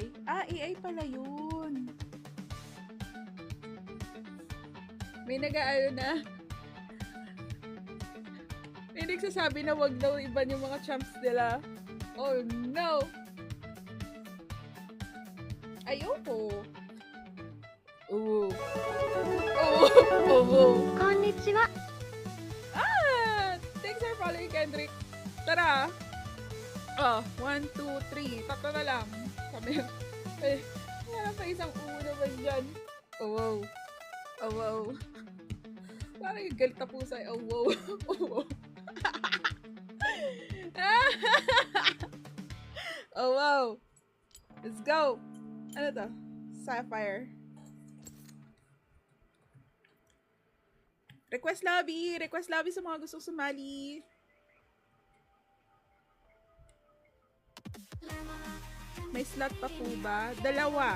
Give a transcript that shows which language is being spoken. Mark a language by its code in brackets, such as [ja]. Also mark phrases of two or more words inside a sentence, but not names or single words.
[tl] AI pala yun. May na. May nagsasabi na wag daw iban yung mga champs nila. [en] Oh no! [tl] Ayoko. Oh, oh. [ja] こんにちは。 [en] Thanks for following, Kendrick. [tl] Tara. Oh, 1, 2, 3. Tatlo na lang. Sabi yun. Wala pa isang ulo naman dyan. Oh, wow. Oh, wow. Parang yung galit na pusa. Oh, wow. Oh, wow. Oh, wow. [en] Let's go. [tl] Ano to? Sapphire. [en] Request lobby! Request lobby [tl] sa mga gustong sumali. May slot pa po ba? Dalawa.